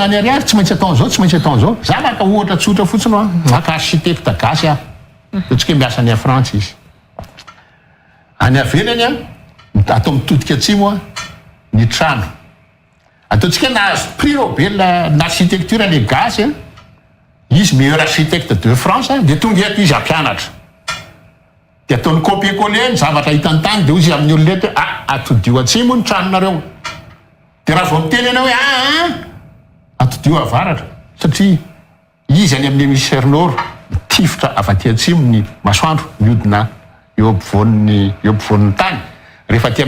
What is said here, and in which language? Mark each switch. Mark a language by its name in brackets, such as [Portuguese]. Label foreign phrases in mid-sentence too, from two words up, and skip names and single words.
[Malagasy] ny ariary tsy maintsy atao an'izao tsy maintsy atao an'izao za maka ohatra tsotra fotsiny maka architecte gasy totsika miasa any a France izy any avelany atao mitodika atsimo ny trano ataontsika nahazo prix Nobel n'architecture le gasy izy [French] meilleur architecte de France [Malagasy] de tonga eto izy ampianatra de ataony copier-coller ny zavatra hitany tany de izy amin'ny olona eto atodio atsimo ny tranonareo de raha vao miteny ianao hoe atodio avaratra satria izy any amin'ny [French] hémisphère nord [Malagasy] tifitra avy aty atsimo ny masoandro miodina eo ampovoan'ny tany rehefa aty